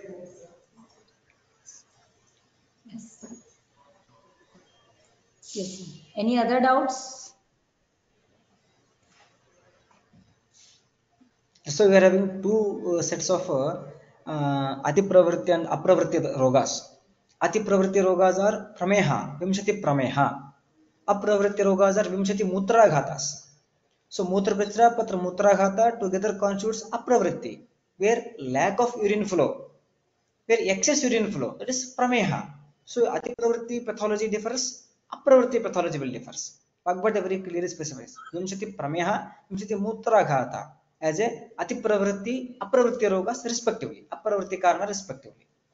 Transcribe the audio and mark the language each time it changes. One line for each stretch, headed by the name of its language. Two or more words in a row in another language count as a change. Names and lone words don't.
English: Yes. Yes, sir. Any other doubts? So we are having two sets of
Sanskrit: Ati Pravritti
English: and
Sanskrit: Apravritti rogas. Ati Pravritti rogas
English: are
Sanskrit: Prameha, Vimshati Prameha. Apravritti rogas
English: are
Sanskrit: Vimshati Mutraghatas.
English: So
Sanskrit: Mutra Pitra, Patra Mutraghata
English: together constitutes Apravritti, where lack of urine flow, where excess urine flow, that is Prameha. So
Sanskrit: Ati Pravritti
English: pathology differs, Apravritti pathology will differs. Bhagavad very clearly specifies.
Sanskrit: Vimshati Prameha, Vimshati Mutraghata
English: as a
Sanskrit: Ati Pravritti, Apravritti rogas
English: respectively,
Sanskrit: Apravritti Karna
English: respectively.